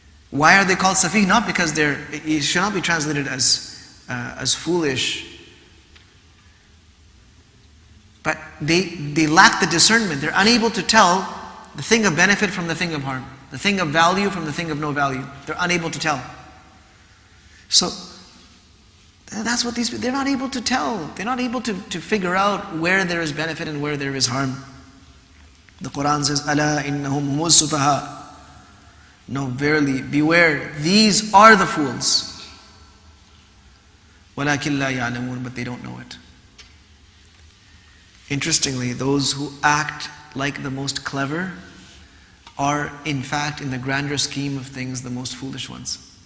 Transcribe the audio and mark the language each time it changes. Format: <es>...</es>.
<en>Why are they called Safi? Not because it should not be translated as foolish, but they lack the discernment. They're unable to tell the thing of benefit from the thing of harm, the thing of value from the thing of no value. They're unable to tell. So that's what they're not able to tell. They're not able to figure out where there is benefit and where there is harm. The Quran says,</en> <ar>أَلَا إِنَّهُمْ هُمُ السُّفَهَاءُ.</ar> <en>No, verily, beware, these are the fools.</en> <ar>وَلَكِنْ لَا يَعْلَمُونَ.</ar> <en>But they don't know it. Interestingly, those who act like the most clever are, in fact, in the grander scheme of things, the most foolish ones.</en>